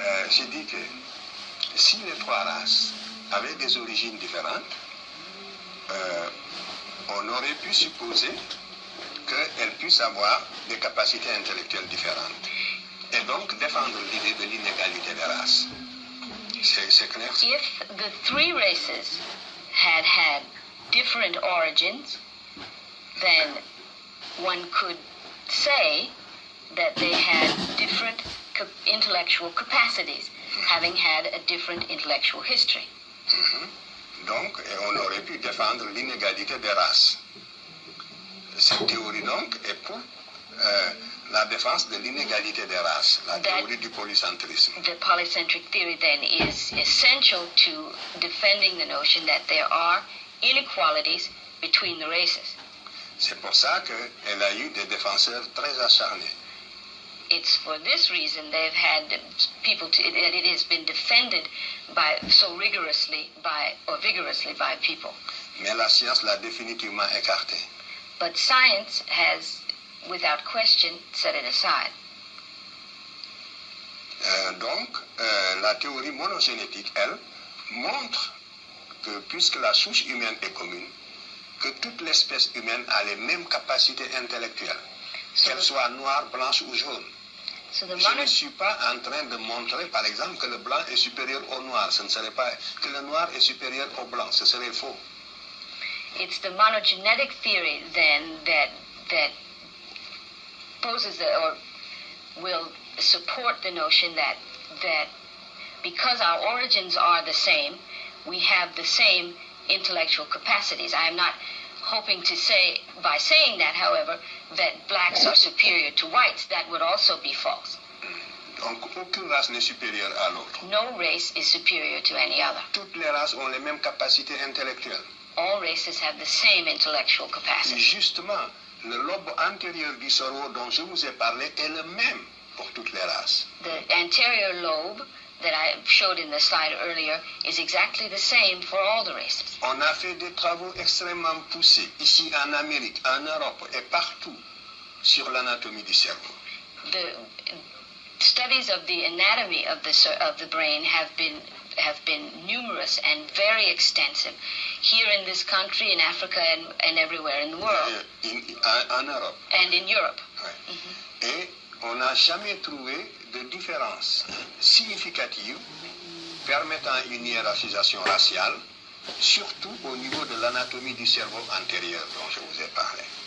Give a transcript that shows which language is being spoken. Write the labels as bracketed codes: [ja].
[fr] J'ai dit que si les trois races avaient des origines différentes, on aurait pu supposer qu'elles puissent avoir des capacités intellectuelles différentes. Et donc défendre l'idée de l'inégalité des races. C'est clair? [en] If the three races had different origins, then one could say that they had different intellectual capacities, having had a different intellectual history. [fr] Donc, on aurait pu défendre l'inégalité des races. Cette théorie, donc, est pour la défense de l'inégalité des races, la théorie du polycentrisme. [en] The polycentric theory, then, is essential to defending the notion that there are inequalities between the races. [fr] C'est pour ça qu'elle a eu des défenseurs très acharnés. [en] It's for this reason they've had people that it has been defended vigorously by people. [fr] Mais la science l'a définitivement écarté. [en] But science has, without question, set it aside. [fr] Donc, la théorie monogénétique, elle, montre que puisque la souche humaine est commune, que toute l'espèce humaine a les mêmes capacités intellectuelles, qu'elle soit noire, blanche ou jaune. Je ne suis pas en train de montrer, par exemple, que le blanc est supérieur au noir. Ce ne serait pas que le noir est supérieur au blanc. Ce serait faux. [en] It's the monogenetic theory, then, that proposes that, or will support the notion that because our origins are the same, we have the same intellectual capacities. I am not hoping to say, by saying that, however, that blacks are superior to whites. That would also be false. [fr] Donc, aucune race n'est supérieure à l'autre. [en] No race is superior to any other. [fr] Toutes les races ont les mêmes capacités intellectuelles. [en] All races have the same intellectual capacity. [fr] Justement, le lobe antérieur du cerveau dont je vous ai parlé est le même pour toutes les races. [en] The anterior lobe that I showed in the slide earlier is exactly the same for all the races. [fr] On a fait des travaux extrêmement poussés ici en Amérique, en Europe et partout sur l'anatomie du cerveau. [en] The studies of the anatomy of the brain have been numerous and very extensive here in this country, in Africa, and everywhere in the world. [fr] En Europe. [en] And in Europe. [fr] Ouais. Et on n'a jamais trouvé de différence significative permettant une hiérarchisation raciale, surtout au niveau de l'anatomie du cerveau antérieur dont je vous ai parlé.